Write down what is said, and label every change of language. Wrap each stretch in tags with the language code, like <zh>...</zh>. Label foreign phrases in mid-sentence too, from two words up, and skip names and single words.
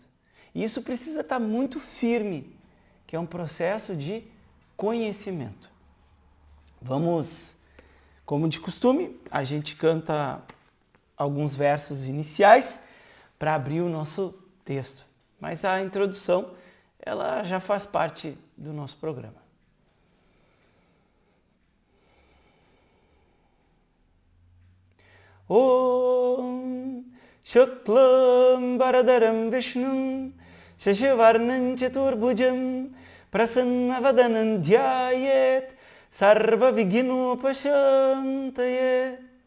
<pt>E isso precisa estar muito firme, que é um processo de conhecimento. Vamos, como de costume, a gente canta alguns versos iniciais para abrir o nosso texto. Mas a introdução, ela já faz parte do nosso programa.</pt> <sa>Om Shuklam Baradaram Vishnum Shashivarnam Chaturbhujam Prasannavadanam Dhyayet Sarva Vignopashantaye.</sa>